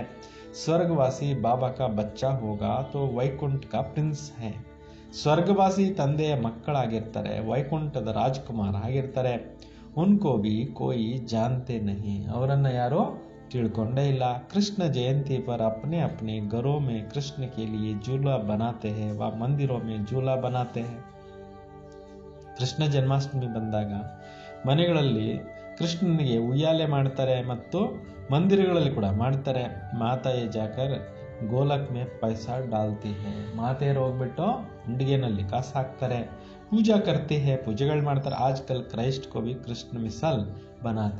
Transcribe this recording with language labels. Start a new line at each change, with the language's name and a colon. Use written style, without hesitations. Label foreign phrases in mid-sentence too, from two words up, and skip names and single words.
Hindi: स्वर्गवासी बाबा का बच्चा होगा तो वैकुंठ का प्रिंस है.
Kannada: ಸ್ವರ್ಗವಾಸಿ ತಂದೆಯ ಮಕ್ಕಳಾಗಿರ್ತಾರೆ, ವೈಕುಂಠದ ರಾಜ್ಕುಮಾರ ಆಗಿರ್ತಾರೆ.
Hindi: उनको भी कोई जानते नहीं.
Kannada: ಅವರನ್ನು ಯಾರೋ ತಿಳ್ಕೊಂಡೇ ಇಲ್ಲ.
Hindi: कृष्ण जयंती पर अपने अपने घरों में कृष्ण के लिए झूला बनाते हैं व मंदिरों में झूला बनाते हैं.
Kannada: ಕೃಷ್ಣ ಜನ್ಮಾಷ್ಟಮಿ ಬಂದಾಗ ಮನೆಗಳಲ್ಲಿ ಕೃಷ್ಣನಿಗೆ ಉಯ್ಯಾಲೆ ಮಾಡ್ತಾರೆ ಮತ್ತು ಮಂದಿರಗಳಲ್ಲಿ ಕೂಡ ಮಾಡ್ತಾರೆ.
Hindi: माताएं जाकर गोलक में पैसा डालती है.
Kannada: ಮಾತೆಯರು ಹೋಗ್ಬಿಟ್ಟು ಉಂಡಿಗೆನಲ್ಲಿ ಕಾಸು ಹಾಕ್ತಾರೆ.
Hindi: पूजा करती है.
Kannada: ಪೂಜೆಗಳು ಮಾಡ್ತಾರೆ.
Hindi: आज कल क्राइस्ट को भी कृष्ण मिसाल बनाते.